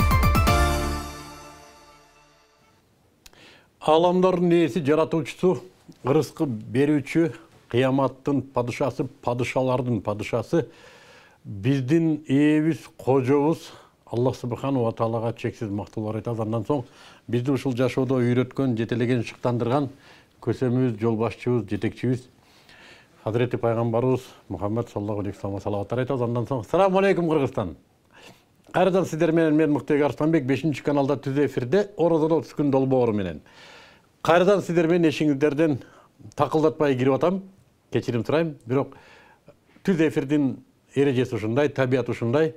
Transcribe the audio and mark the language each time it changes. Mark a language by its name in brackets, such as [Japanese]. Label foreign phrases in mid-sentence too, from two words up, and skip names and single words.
[Kyrgyz] Аламдардын ээси, жаратуучусу, ырыскы берүүчү, кыяматтын падышасы, падышалардын падышасы, биздин ээбиз, кожобуз [Arabic] الله سبحانه وتعالى [Kyrgyz] чексиз мактоолор айтабыз. Андан соң бизди ушул жашоодо үйрөткөн, жетелеген, шыктандырган көсөмүбүз, жолбашчыбыз, жетекчибиз [Kazakh] Хазіреті пайғамбарыбыз Мұхаммед [Arabic] صلى الله عليه وسلم [Kyrgyz] салаваттар айтабыз. Андан соң [Arabic] السلام عليكم [Kyrgyz] Кыргызстан. Кайрадан сиздер менен мен Мыктыбек Арыстанбек 5-каналда түз эфирде Орозодо 30 күн долбоору менен. Кайрадан сиздер менен эшиңиздерден такылдатпай кирип атам. Кечирим сурайм. Бирок түз эфирдин эрежеси ушундай, табият ушундай.